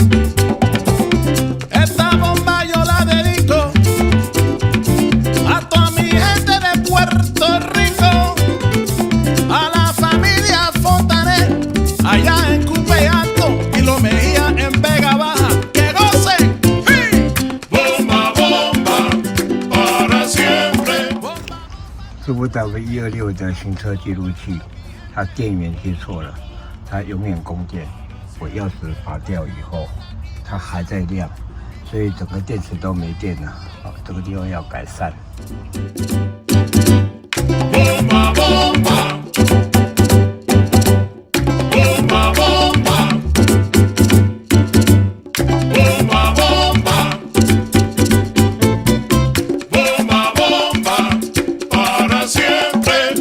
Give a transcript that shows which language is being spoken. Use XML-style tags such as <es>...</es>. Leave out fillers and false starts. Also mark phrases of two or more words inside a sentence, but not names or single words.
<es>Esta bomba yo la dedico a toda mi gente de Puerto Rico, a la familia Fontanet allá en Cupe Alto y Lo Mejía en Vega Baja. ¡Que gocen! ¡Sí! Bomba, bomba, para siempre.</es> <zh>是我找个126的行车记录器，它电源接错了，它永远供电。我钥匙拔掉以后，它还在亮，所以整个电池都没电了。好，这个地方要改善。</zh> <es>Bomba, bomba, bomba, bomba, bomba, bomba, bomba, bomba, para siempre.</es>